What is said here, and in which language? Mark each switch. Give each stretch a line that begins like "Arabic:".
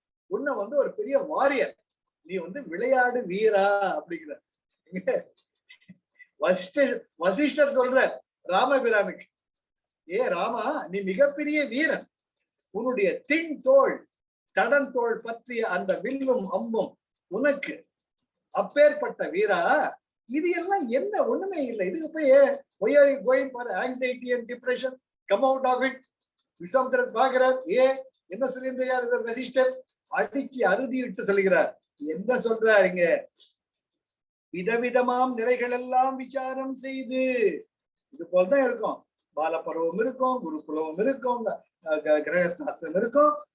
Tamil: உன்னை ஒரு பெரிய வாரியர், நீ விளையாடு வீரா அப்படிங்கிற வசிஷ்டர் சொல்ற ராமபிரானுக்கு, ஏ ராமா, நீ மிகப்பெரிய வீரன், உன்னுடைய தின் தோள் தடன் தோள் பற்றிய அந்த வில்லும் அம்பும் உனக்கு, அப்பேற்பட்ட வீரா இது எல்லாம் என்ன ஒண்ணுமே இல்லை. இதுக்கு போய்
English: why are you going for anxiety and depression? Come out of it.
Tamil: விஸ்வாமித்திரர் பார்க்கிறார், என்ன சொல்லின்றார் வசிஷ்டர்? அடிச்சு அறுதி விட்டு சொல்லுகிறார். என்ன சொல்றாருங்க? விதவிதமாம் நிலைகள் எல்லாம் விசாரம் செய்து, இது போல்தான் இருக்கும். பாலப்பருவம் இருக்கும், குருகுலமும் இருக்கும், கிரகஸ்தாசிரம் இருக்கும்.